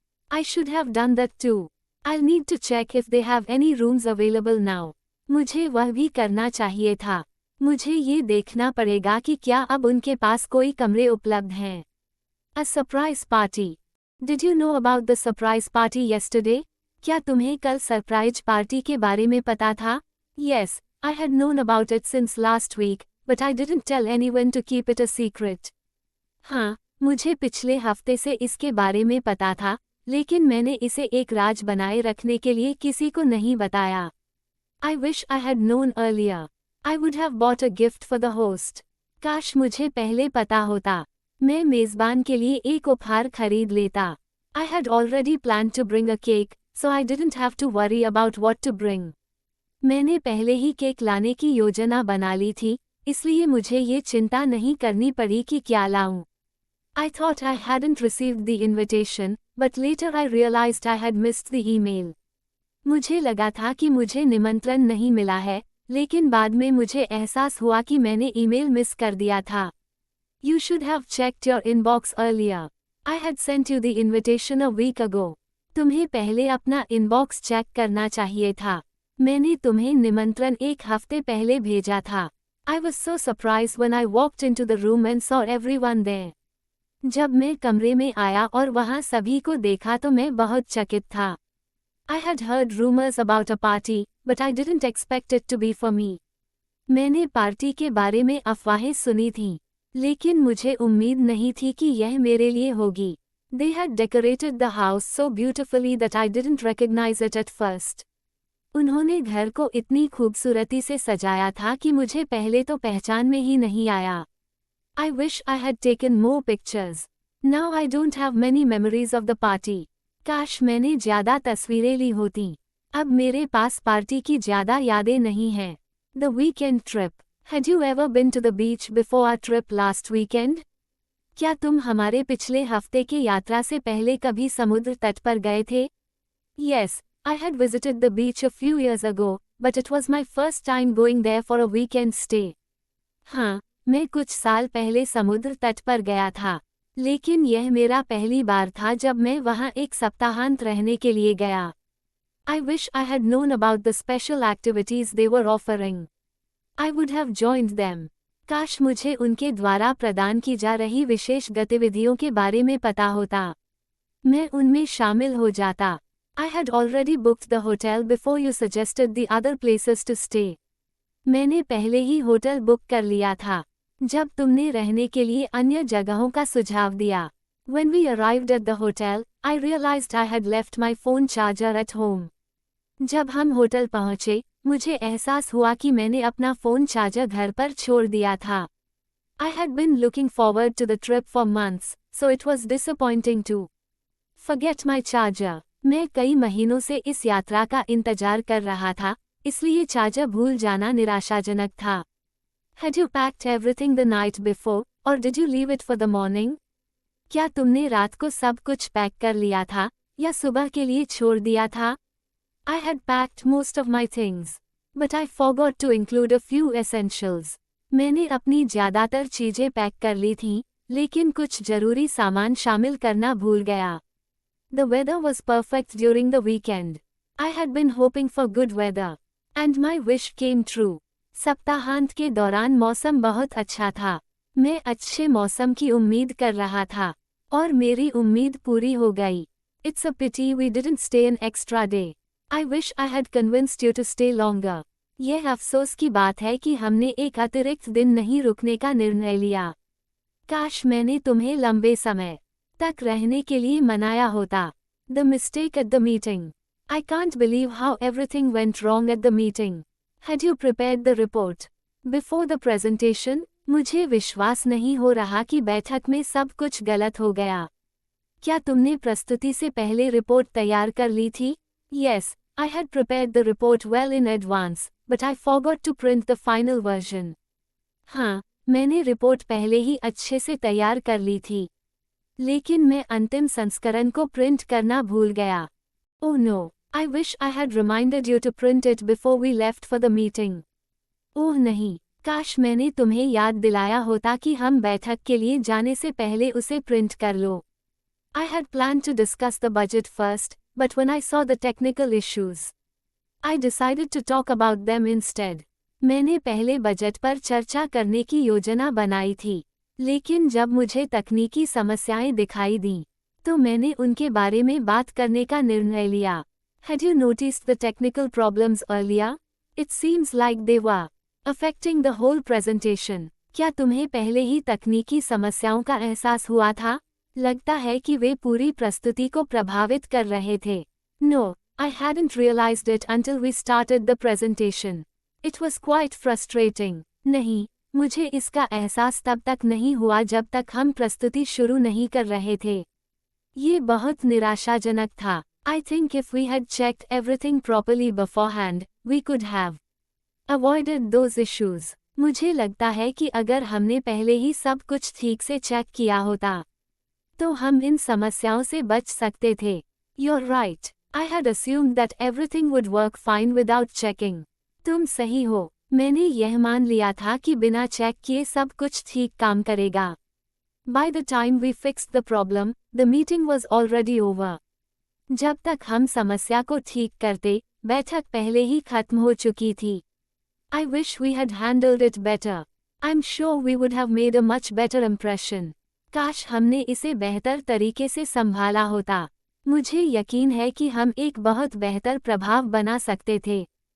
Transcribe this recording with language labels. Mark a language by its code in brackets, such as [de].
[en] I should have done that too. I'll need to check if they have any rooms available now. [hi] मुझे वह भी करना चाहिए था। मुझे ये देखना पड़ेगा कि क्या अब उनके पास कोई कमरे उपलब्ध हैं। [en] A surprise party. Did you know about the surprise party yesterday? [hi] क्या तुम्हें कल सरप्राइज पार्टी के बारे में पता था? [en] Yes, I had known about it since last week, but I didn't tell anyone to keep it a secret. [hi] हाँ, मुझे पिछले हफ्ते से इसके बारे में पता था, लेकिन मैंने इसे एक राज बनाए रखने के लिए किसी को नहीं बताया। [en] I wish I had known earlier. I would have bought a gift for the host. [hi] काश मुझे पहले पता होता। मैं मेज़बान के लिए एक उपहार खरीद लेता। [en] I had already planned to bring a cake, so I didn't have to worry about what to bring. [hi] मैंने पहले ही केक लाने की योजना बना ली थी, इसलिए मुझे ये चिंता नहीं करनी पड़ी कि क्या लाऊं। [en] I thought I hadn't received the invitation, but later I realized I had missed the email. [hi] मुझे लगा था कि मुझे निमंत्रण नहीं मिला है, लेकिन बाद में मुझे एहसास हुआ कि मैंने ईमेल मिस कर दिया था। [en] You should have checked your inbox earlier. I had sent you the invitation a week ago. [hi] तुम्हें पहले अपना इनबॉक्स चेक करना चाहिए था। मैंने तुम्हें निमंत्रण 1 हफ्ते पहले भेजा था। [en] I was so surprised when I walked into the room and saw everyone there. [hi] जब मैं कमरे में आया और वहाँ सभी को देखा तो मैं बहुत चकित था। [en] I had heard rumors about a party, but I didn't expect it to be for me. [hi] मैंने पार्टी के बारे में अफवाहें सुनी थीं, लेकिन मुझे उम्मीद नहीं थी कि यह मेरे लिए होगी। [en] They had decorated the house so beautifully that I didn't recognize it at first. [hi] उन्होंने घर को इतनी खूबसूरती से सजाया था कि मुझे पहले तो पहचान में ही नहीं आया। [en] I wish I had taken more pictures. Now I don't have many memories of the party. [hi] काश मैंने ज़्यादा तस्वीरें ली होतीं। अब मेरे पास पार्टी की ज़्यादा यादें नहीं हैं। [en] The weekend trip. Had you ever been to the beach before our trip last weekend? [hi] क्या तुम हमारे पिछले हफ्ते की यात्रा से पहले कभी समुद्र तट पर गए थे? [en] Yes, I had visited the beach a few years ago, but it was my first time going there for a weekend stay. [hi] हाँ, मैं कुछ साल पहले समुद्र तट पर गया था, लेकिन यह मेरा पहली बार था जब मैं वहाँ एक सप्ताहांत रहने के लिए गया। [en] I wish I had known about the special activities they were offering. I would have joined them. [hi] काश मुझे उनके द्वारा प्रदान की जा रही विशेष गतिविधियों के बारे में पता होता। मैं उनमें शामिल हो जाता। [en] I had already booked the hotel before you suggested the other places to stay. [hi] मैंने पहले ही होटल बुक कर लिया था, जब तुमने रहने के लिए अन्य जगहों का सुझाव दिया। [en] When we arrived at the hotel, I realized I had left my phone charger at home. [hi] जब हम होटल पहुंचे, मुझे एहसास हुआ कि मैंने अपना फ़ोन चार्जर घर पर छोड़ दिया था। [en] I had been looking forward to the trip for months, so it was disappointing to forget my charger. [hi] मैं कई महीनों से इस यात्रा का इंतजार कर रहा था, इसलिए चार्जर भूल जाना निराशाजनक था। [en] Had you packed everything the night before, or did you leave it for the morning? [hi] क्या तुमने रात को सब कुछ पैक कर लिया था, या सुबह के लिए छोड़ दिया था? [en] I had packed most of my things, but I forgot to include a few essentials. [hi] मैंने अपनी ज़्यादातर चीज़ें पैक कर ली थीं, लेकिन कुछ ज़रूरी सामान शामिल करना भूल गया। [en] The weather was perfect during the weekend. I had been hoping for good weather. And my wish came true. [hi] सप्ताहांत के दौरान मौसम बहुत अच्छा था। मैं अच्छे मौसम की उम्मीद कर रहा था और मेरी उम्मीद पूरी हो गई। [en] It's a pity we didn't stay an extra day. I wish I had convinced you to stay longer. [hi] यह अफसोस की बात है कि हमने एक अतिरिक्त दिन नहीं रुकने का निर्णय लिया। काश मैंने तुम्हें लंबे समय तक रहने के लिए मनाया होता। [en] The mistake at the meeting. I can't believe how everything went wrong at the meeting. Had you prepared the report before the presentation? [hi] मुझे विश्वास नहीं हो रहा कि बैठक में सब कुछ गलत हो गया। क्या तुमने प्रस्तुति से पहले रिपोर्ट तैयार कर ली थी? [en] Yes, I had prepared the report well in advance, but I forgot to print the final version. [hi] हाँ, मैंने रिपोर्ट पहले ही अच्छे से तैयार कर ली थी, लेकिन मैं अंतिम संस्करण को प्रिंट करना भूल गया। [en] Oh no, I wish I had reminded you to print it before we left for the meeting. [hi] ओह नहीं, काश मैंने तुम्हें याद दिलाया होता कि हम बैठक के लिए जाने से पहले उसे प्रिंट कर लो। [en] I had planned to discuss the budget first, but when I saw the technical issues, I decided to talk about them instead. [hi] मैंने पहले बजट पर चर्चा करने की योजना बनाई थी, लेकिन जब मुझे तकनीकी समस्याएं दिखाई दीं, तो मैंने उनके बारे में बात करने का निर्णय लिया। [en] Had you noticed the technical problems earlier? It seems like they were affecting the whole presentation. [hi] क्या तुम्हें पहले ही तकनीकी समस्याओं का एहसास हुआ था? लगता है कि वे पूरी प्रस्तुति को प्रभावित कर रहे थे। [en] No, I hadn't realized it until we started the presentation. It was quite frustrating. [hi] नहीं, मुझे इसका एहसास तब तक नहीं हुआ जब तक हम प्रस्तुति शुरू नहीं कर रहे थे। ये बहुत निराशाजनक था। [en] I think if we had checked everything properly beforehand, we could have avoided those issues. [hi] मुझे लगता है कि अगर हमने पहले ही सब कुछ ठीक से चेक किया होता, तो हम इन समस्याओं से बच सकते थे। [en] You're right. I had assumed that everything would work fine without checking. [hi] तुम सही हो, मैंने यह मान लिया था कि बिना चेक किए सब कुछ ठीक काम करेगा। [en] By the time we fixed the problem, the meeting was already over. [hi] जब तक हम समस्या को ठीक करते, बैठक पहले ही खत्म हो चुकी थी। [en] I wish we had handled it better. I'm sure we would have made a much better impression. [hi] काश हमने इसे बेहतर तरीके से संभाला होता। मुझे यकीन है कि हम एक बहुत बेहतर प्रभाव बना सकते थे।